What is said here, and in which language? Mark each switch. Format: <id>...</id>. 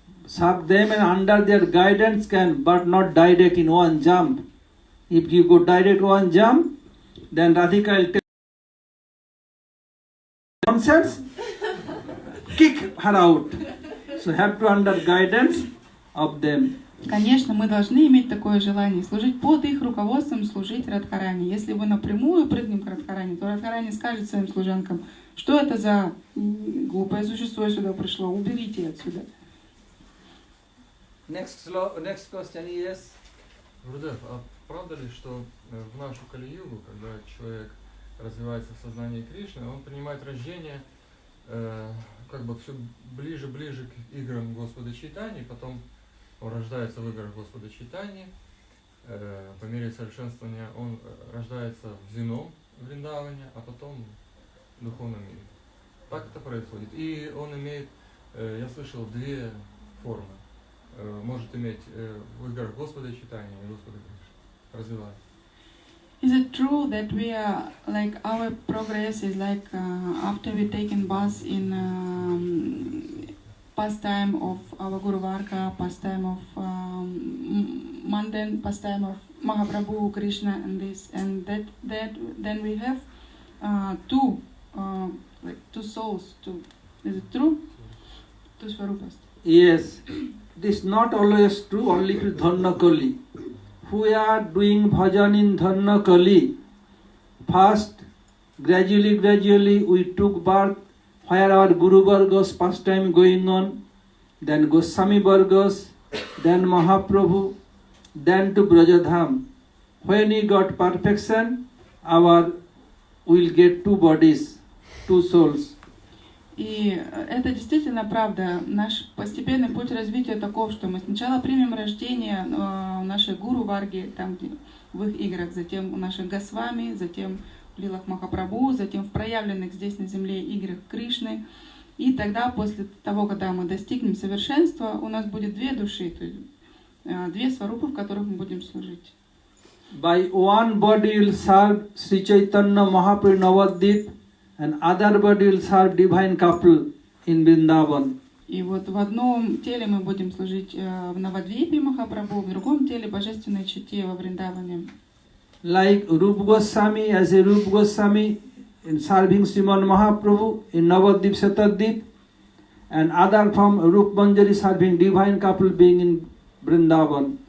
<en>Serve them and under their guidance can, but not direct in one jump. If you go direct one jump, then Radhika will take nonsense, kick her out. So have to under guidance of them.</en> <ru>Конечно, мы должны иметь такое желание, служить под их руководством, служить Радхарани. Если вы напрямую прыгнем к Радхарани, то Радхарани скажет своим служанкам, что это за глупое существо сюда пришло, уберите отсюда.</ru> <en>Next question, yes.</en> <ru>Гурудев, а правда ли, что в нашу Кали-югу, когда человек развивается в сознании Кришны, он принимает рождение как бы все ближе к играм Господа Чайтаньи, потом он рождается в играх Господа Чайтаньи, по мере совершенствования он рождается в земном Вриндаване, а потом в духовном мире. Так это происходит. И он имеет, я слышал, две формы. Может иметь в играх Господа Чайтаньи и Господа Кришны. Развивается.</ru> <en>Is it true that we are like our progress is like after we taken bus in pastime of our Guru Varga, pastime of mundane pastime of Mahaprabhu, Krishna, and this, and that then we have two souls. Is it true? Two Swarupas. Yes, this is not always true, only to Dhanna Kali. We are doing bhajan in Dhanna Kali. First, gradually we took birth where our Guru Varga's pastime going on, then Goswami Varga's, then Mahaprabhu, then to Brajadham. When we got perfection, we'll get two bodies, two souls.</en> <ru>И это действительно правда. Наш постепенный путь развития таков, что мы сначала примем рождение нашей Гуру Варги, там в их играх, затем у наших Госвами, затем в лилах Махапрабху, затем в проявленных здесь на земле играх Кришны. И тогда, после того, когда мы достигнем совершенства, у нас будет две души, то есть две сварупы, в которых мы будем служить.</ru> <en>By one body will serve Sri Chaitanya Mahaprabhu Navadvip, and other body will serve divine couple in Vrindavan.</en> <ru>И вот в одном теле мы будем служить в Навадвипе Махапрабху, в другом теле Божественной Чите во Вриндаване.</ru> <en>Like Rupa Goswami, as a Rupa Goswami in serving Srimad Mahaprabhu in Navadvip Shatadvip, and other from Rupa Manjari serving divine couple being in Vrindavan.</en>